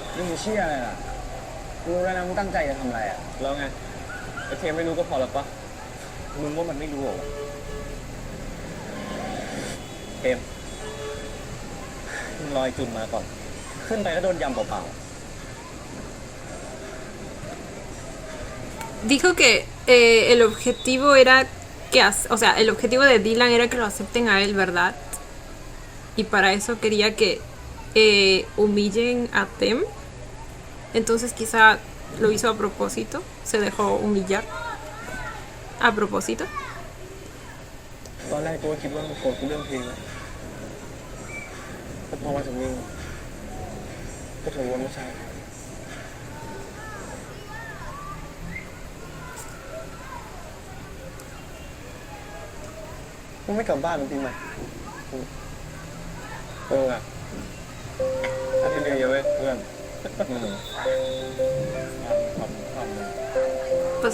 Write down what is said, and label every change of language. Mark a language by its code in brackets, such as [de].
[th] มึงเชี่ยอะไรล่ะรู้แล้วนะมึงตั้งใจจะทำอะไรอ่ะแล้วไงไอเทมไม่รู้ก็พอแล้วปะมึงว่ามันไม่รู้เหรอเทมมึงลอยจุนมาก่อน ขึ้นไปก็โดนยำเปล่า [es] Dijo que el objetivo era que, o sea, el objetivo de Dylan era que lo acepten a él, ¿verdad? Y para eso quería que humillen a Tem. Entonces quizá lo hizo a propósito, se dejó humillar a propósito. [th] ๆตอนแรกกูก็คิดว่ามันโกรธกูเรื่องเพลงนะแต่พอมาถึงนี่ก็ถือว่าไม่ใช่มึงไม่กลับบ้านปีใหม่อ่ะอาทิตย์เดียวเว้ยเพื่อนทำ